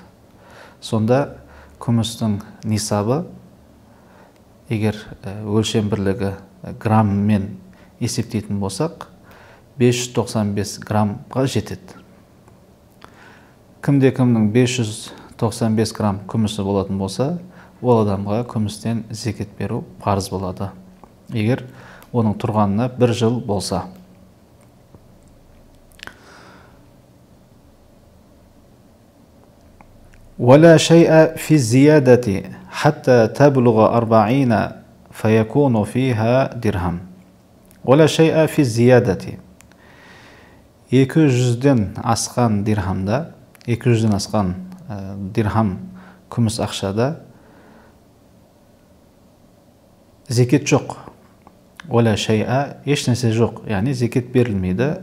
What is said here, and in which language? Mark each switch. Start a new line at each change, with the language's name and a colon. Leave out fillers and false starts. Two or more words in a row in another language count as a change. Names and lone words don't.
Kazakh: Сонда күмістің нисабы, егер өлшем бірлігі грамммен есептейтін болсақ, 595 граммға жетеді. Кімде-кімнің 595 грамм күмісі болатын болса, ол адамға күмістен зекет беру парыз болады, егер оның тұрғанына бір жыл болса.
Arabic: ولا شيء في الزيادة حتى تبلغ 40 فيكون فيها درهم. ولا شيء في الزيادة.
Kazakh: 200-ден асқан дирхамда, 200-ден асқан дирхам күміс ақшада зекет жоқ.
Arabic: ولا شيء,
Kazakh: ешнәрсе жоқ, яғни зекет берілмейді.